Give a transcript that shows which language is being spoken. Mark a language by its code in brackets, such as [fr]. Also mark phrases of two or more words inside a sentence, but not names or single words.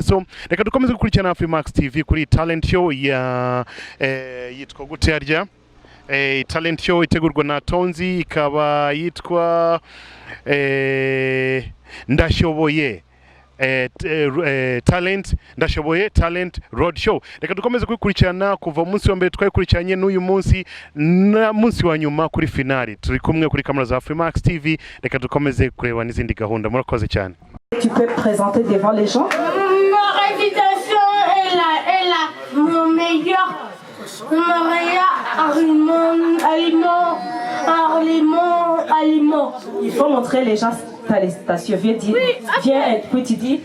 [rw] So reka dukomeze gukurikirana Afrimax TV kuri [en] talent show [rw] ya yitwa gute yarya [en] talent show [rw] itegurwa na Tonzi, ikaba yitwa Ndashoboye [en] talent road show. [rw] Reka dukomeze kuyikurikirana kuva umunsi wa mbere twayikurikiranye n'uyu munsi na munsi wa nyuma kuri finali. Turi kumwe kuri kamera za Afrimax TV, reka dukomeze kureba n'izindi gahunda. Murakoze cyane. [fr] Tu peux présenter devant les gens? Ma réputation est mon meilleur aliment. Il faut montrer les gens ta récitation. Viens dire. Oui, okay. Viens, puis tu dis.